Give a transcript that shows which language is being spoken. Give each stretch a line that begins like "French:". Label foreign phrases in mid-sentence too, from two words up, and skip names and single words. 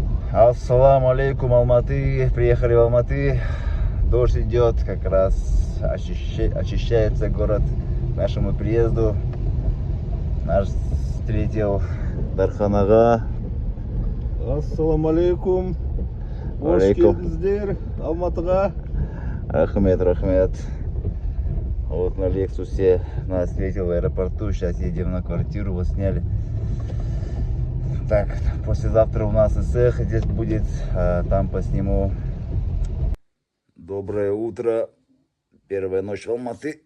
Russian: Ассаламу алейкум, Алматы. Приехали в Алматы. Дождь идет, как раз очищается город к нашему приезду. Нас встретил Дархан ага. Ассаламу алейкум.
Kazakh: Hoş geldinizler Алматыға.
Russian: Рахмет. Вот на Лексусе нас встретил в аэропорту. Сейчас едем на квартиру, вот сняли. Так, послезавтра у нас ИСЭХ здесь будет, там посниму. Доброе утро. Первая ночь в Алматы.